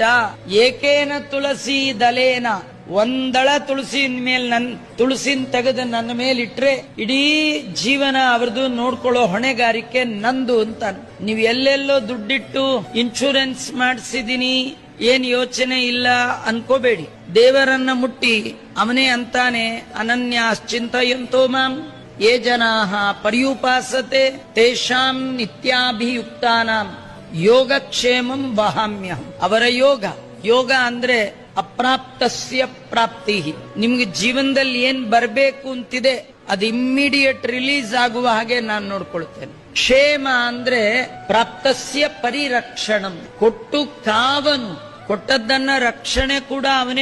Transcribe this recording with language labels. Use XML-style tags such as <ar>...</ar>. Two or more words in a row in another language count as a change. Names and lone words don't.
<sa>ಏಕೇನ ತುಳಸಿ ದಲೇನ,</sa> <kn>ಒಂದಳ ತುಳಸಿ ಮೇಲೆ ನನ್ ತುಳಸಿನ ತೆಗೆದು ನನ್ನ ಮೇಲೆ ಇಟ್ರೆ ಇಡೀ ಜೀವನ ಅವ್ರದ್ದು ನೋಡ್ಕೊಳ್ಳೋ ಹೊಣೆಗಾರಿಕೆ ನಂದು ಅಂತ. ನೀವು ಎಲ್ಲೆಲ್ಲೋ ದುಡ್ಡಿಟ್ಟು ಇನ್ಶೂರೆನ್ಸ್ ಮಾಡಿಸಿದೀನಿ, ಏನ್ ಯೋಚನೆ ಇಲ್ಲ ಅನ್ಕೋಬೇಡಿ. ದೇವರನ್ನ ಮುಟ್ಟಿ ಅವನೇ ಅಂತಾನೆ,</kn> <sa>ಅನನ್ಯಾಶ್ಚಿಂತಯಂತೋ ಮಾಂ ಯೇ ಜನಾಃ ಪರ್ಯುಪಾಸತೆ ತೇಷಾಂ ನಿತ್ಯಾಭಿಯುಕ್ತಾನಾಂ ಯೋಗಕ್ಷೇಮಂ ವಹಾಮ್ಯಹಂ.</sa> <kn>ಅವರ ಯೋಗ ಅಂದ್ರೆ</kn> <sa>ಅಪ್ರಾಪ್ತಸ್ಯ ಪ್ರಾಪ್ತಿ.</sa> <kn>ನಿಮ್ಗೆ ಜೀವನದಲ್ಲಿ ಏನ್ ಬರಬೇಕು ಅಂತಿದೆ ಅದು</kn> <en>immediate release</en> <kn>ಆಗುವ ಹಾಗೆ ನಾನು ನೋಡ್ಕೊಳ್ತೇನೆ. ಕ್ಷೇಮ ಅಂದ್ರೆ</kn> <sa>ಪ್ರಾಪ್ತಸ್ಯ ಪರಿರಕ್ಷಣಂ,</sa> <kn>ಕೊಟ್ಟು ಕಾವನು, ಕೊಟ್ಟದ್ದನ್ನ ರಕ್ಷಣೆ ಕೂಡ ಅವನೇ</kn>